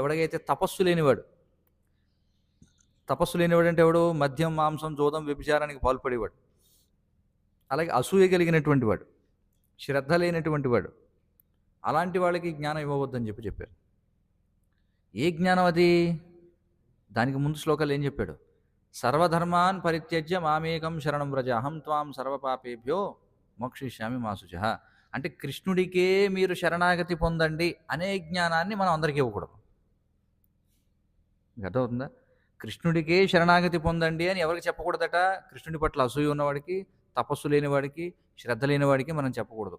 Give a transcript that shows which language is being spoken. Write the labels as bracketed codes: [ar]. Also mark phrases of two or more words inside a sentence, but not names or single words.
[te] ఎవరికైతే తపస్సు లేనివాడు, తపస్సు లేనివాడంటే ఎవడు? మద్యం, మాంసం, జూదం, వ్యభిచారానికి పాల్పడేవాడు. అలాగే అసూయ కలిగినటువంటి వాడు, శ్రద్ధ లేనటువంటి వాడు, అలాంటి వాళ్ళకి జ్ఞానం ఇవ్వవద్దని చెప్పారు. ఏ జ్ఞానం అది? దానికి ముందు శ్లోకాలు ఏం చెప్పాడు? [sa] సర్వధర్మాన్ పరిత్యజ్య మామేకం శరణం వ్రజ అహం త్వాం సర్వపాపేభ్యో మోక్షయిష్యామి మా శుచః. [te] అంటే కృష్ణుడికే మీరు శరణాగతి పొందండి అనే జ్ఞానాన్ని మనం అందరికీ ఇవ్వకూడదు. మీకు అర్థమవుతుందా? కృష్ణుడికే శరణాగతి పొందండి అని ఎవరికి చెప్పకూడదట? కృష్ణుడి పట్ల అసూయ ఉన్నవాడికి, తపస్సు లేనివాడికి, శ్రద్ధ లేనివాడికి మనం చెప్పకూడదు.